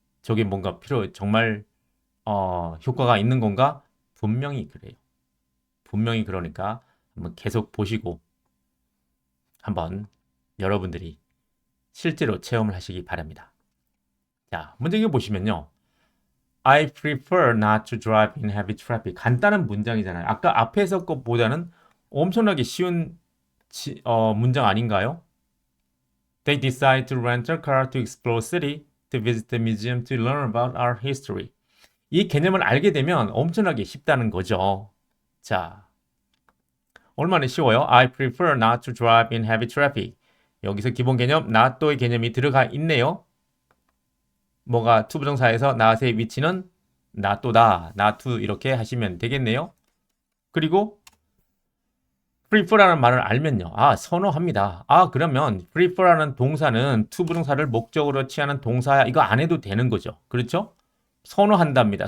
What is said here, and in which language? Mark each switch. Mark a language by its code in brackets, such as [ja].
[ko] 저게 뭔가 정말 효과가 있는 건가? 분명히 그래요. 분명히 그러니까 한번 계속 보시고 한번 여러분들이 실제로 체험을 하시기 바랍니다. 자, 문제 이거 보시면요. [en] I prefer not to drive in heavy traffic. [ko] 간단한 문장이잖아요. 아까 앞에서 것보다는 엄청나게 쉬운 문장 아닌가요? [en] They decide to rent a car to explore city, to visit the museum, to learn about our history. [ko] 이 개념을 알게 되면 엄청나게 쉽다는 거죠. 자, 얼마나 쉬워요? [en] I prefer not to drive in heavy traffic. [ko] 여기서 기본 개념 not도의 개념이 들어가 있네요. 뭐가 투부정사에서 not의 위치는 not도다, not to 이렇게 하시면 되겠네요. 그리고 prefer라는 말을 알면요. 선호합니다. 그러면 prefer라는 동사는 투부정사를 목적으로 취하는 동사야. 이거 안 해도 되는 거죠. 그렇죠? 선호한답니다.